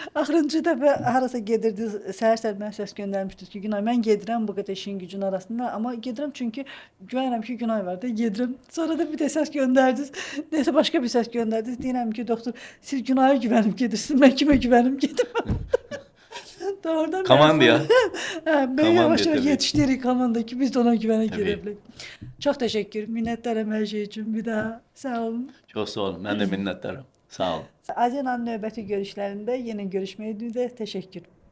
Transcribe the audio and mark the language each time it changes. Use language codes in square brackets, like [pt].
[az] Axırıncı dəfə harasa gedirdiniz, səhər-səhər mənə səs göndərmişdiniz ki, Günay, mən gedirəm bu qədər işin gücün arasında, amma gedirəm çünki güvənirəm ki, Günay var da, gedirəm. Sonra da bir də səs göndərdiniz. Nəysə başqa bir səs göndərdiniz. Deyirəm ki, doktor, siz Günaya güvənib gedirsiniz, mən kimə güvənim gedirəm. Doğrudan Komandaya. [tr] Ben yavaş yavaş tabii. yetiştirik komanda ki biz de ona güvene Tabii. girebiliriz. Çok teşekkür. Minnettarım her şey için bir daha. [az] Sağ olun. Çox sağ olun. Mən də minnətdaram. Sağ olun. Aziyana'nın növbəti görüşlərində yenə görüşməyə ümid teşekkür.